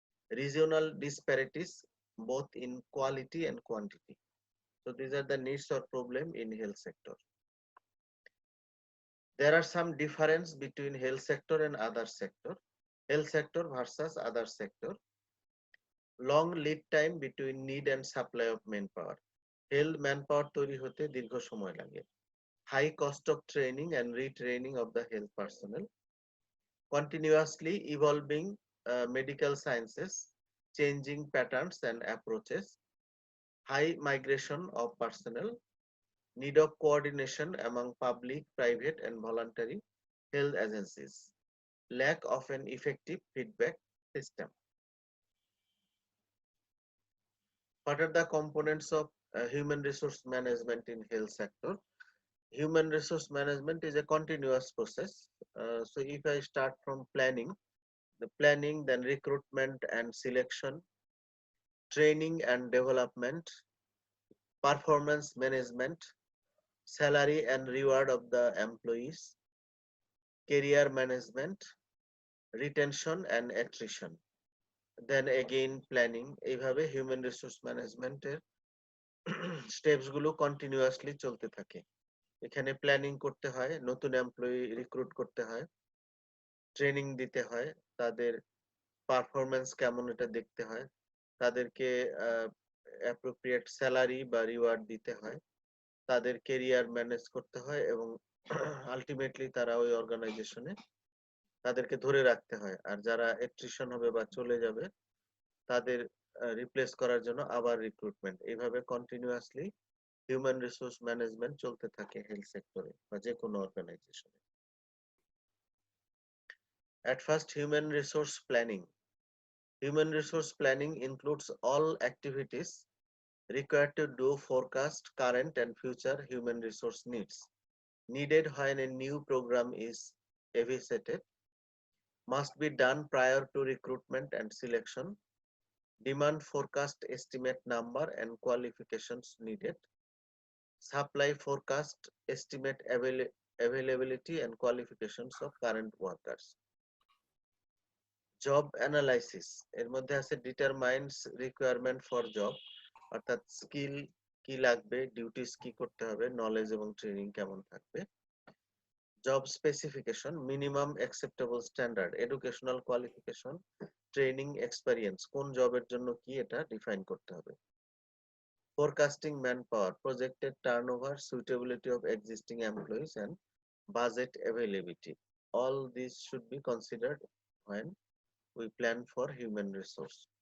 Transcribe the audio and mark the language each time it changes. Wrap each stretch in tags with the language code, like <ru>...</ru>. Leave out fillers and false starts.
<en>Regional disparities both in quality and quantity. So these are the needs or problem in health sector. There are some difference between health sector and other sector. Health sector versus other sector. Long lead time between need and supply of manpower.</en> <bn>Health manpower তৈরি হতে দীর্ঘ সময় লাগে।</bn> <en>High cost of training and retraining of the health personnel. Continuously evolving medical sciences, changing patterns and approaches. High migration of personnel. Need of coordination among public, private, and voluntary health agencies. Lack of an effective feedback system. What are the components of human resource management in health sector? Human resource management is a continuous process. So if I start from planning, the planning, then recruitment and selection, training and development, performance management, salary and reward of the employees, career management, retention and attrition. Then again planning.</en> <bn>এইভাবে human resource ম্যানেজমেন্টের steps গুলো continuously চলতে থাকে। এখানে planning করতে হয়, নতুন employee recruit করতে হয়, ট্রেনিং দিতে হয়, তাদের পারফরম্যান্স কেমন এটা দেখতে হয়, তাদেরকে অ্যাপ্রোপ্রিয়েট স্যালারি বা রিওয়ার্ড দিতে হয়, তাদের ক্যারিয়ার ম্যানেজ করতে হয় এবং আলটিমেটলি তারা ওই অর্গানাইজেশনে তাদেরকে ধরে রাখতে হয়। আর যারা অ্যাট্রিশন হবে বা চলে যাবে তাদের রিপ্লেস করার জন্য আবার রিক্রুটমেন্ট। এইভাবে কন্টিনিউয়াসলি হিউম্যান রিসোর্স ম্যানেজমেন্ট চলতে থাকে হেলথ সেক্টরে বা যে কোনো অর্গানাইজেশনে।</bn> <en>At first, human resource planning. Human resource planning includes all activities required to do forecast current and future human resource needs needed when a new program is evaluated, must be done prior to recruitment and selection, demand forecast estimate number and qualifications needed, supply forecast estimate availability and qualifications of current workers.</en> <bn>Job analysis এর মধ্যে আছে</bn> <en>determines requirement for job,</en> <bn>অর্থাৎ skill কি লাগবে, duties কি করতে হবে, knowledge এবং ট্রেনিং কেমন থাকবে। Job specification, minimum acceptable standard, educational qualification, training, experience, কোন জবের জন্য কি এটা ডিফাইন করতে হবে। Forecasting man power, projected turnover, suitability of existing employees and</bn> <en>budget availability. All these should be considered when we plan for human resource.</en>